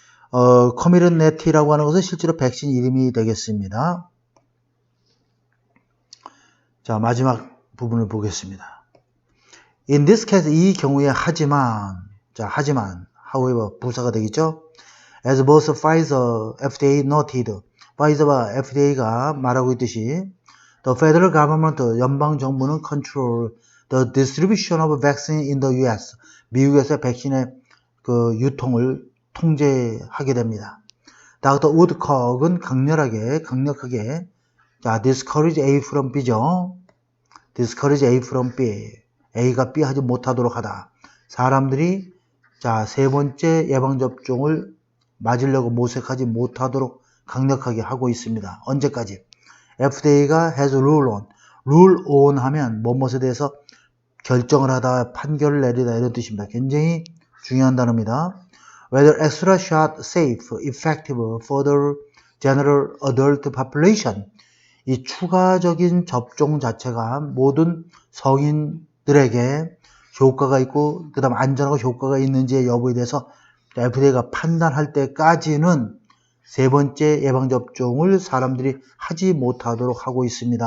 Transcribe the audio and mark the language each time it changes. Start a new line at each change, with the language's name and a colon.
Korean: 커미르네티라고 하는 것은 실제로 백신 이름이 되겠습니다. 자, 마지막 부분을 보겠습니다. In this case, 이 경우에 하지만, however, 부사가 되겠죠?
English: As both Pfizer, FDA noted, Pfizer와 FDA가 말하고 있듯이, the federal government, 연방정부는 control the distribution of vaccine in the US, 미국에서 백신의 그 유통을 통제하게 됩니다. Dr.
Korean: Woodcock은 강력하게, 자, discourage A from B죠.
English: discourage A from B.
Korean: A가 B 하지 못하도록 하다. 사람들이, 자, 세 번째 예방접종을 맞으려고 모색하지 못하도록 강력하게 하고 있습니다. 언제까지? FDA가 has rule on 하면 무엇에 대해서 결정을 하다, 판결을 내리다 이런 뜻입니다. 굉장히 중요한 단어입니다.
English: Whether extra shot safe, effective for the general adult population.
Korean: 이 추가적인 접종 자체가 모든 성인들에게 효과가 있고 그 다음 안전하고 효과가 있는지의 여부에 대해서 FDA가 판단할 때까지는 세 번째 예방접종을 사람들이 하지 못하도록 하고 있습니다.